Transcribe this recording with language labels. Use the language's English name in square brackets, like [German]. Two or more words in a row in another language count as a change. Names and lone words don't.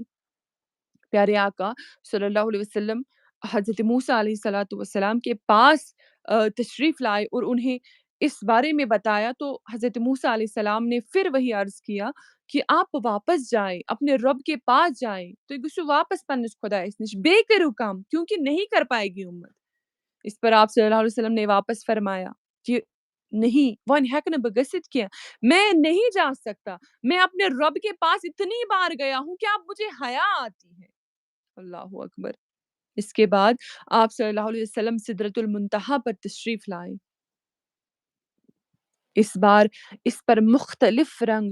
[Urdu] پیارے آقا [Arabic] صلی اللہ علیہ وسلم [Urdu] حضرت موسیٰ [Arabic] علیہ الصلوۃ والسلام [Urdu] کے پاس تشریف لائے اور انہیں اس بارے میں بتایا تو حضرت موسیٰ [Arabic] علیہ السلام [Urdu] نے پھر وہی عرض کیا کہ آپ واپس جائیں اپنے رب کے پاس جائیں [Kashmiri] تو گوشو واپس پنس خدایس نش بے کرو کام [Urdu] کیونکہ نہیں کر پائے گی امت۔ اس پر آپ [Arabic] صلی اللہ علیہ وسلم [Urdu] نے واپس فرمایا کہ نہیں [Kashmiri] وَن ہیکن بگست [Urdu] کیا میں نہیں جا سکتا، میں اپنے رب کے پاس اتنی بار گیا ہوں کہ اب مجھے حیا آتی ہے۔ [Arabic] اللہ اکبر۔ [Urdu] اس کے بعد آپ [Arabic] صلی اللہ علیہ وسلم [Urdu] سدرۃ المنتہا پر تشریف لائے، اس بار اس پر مختلف رنگ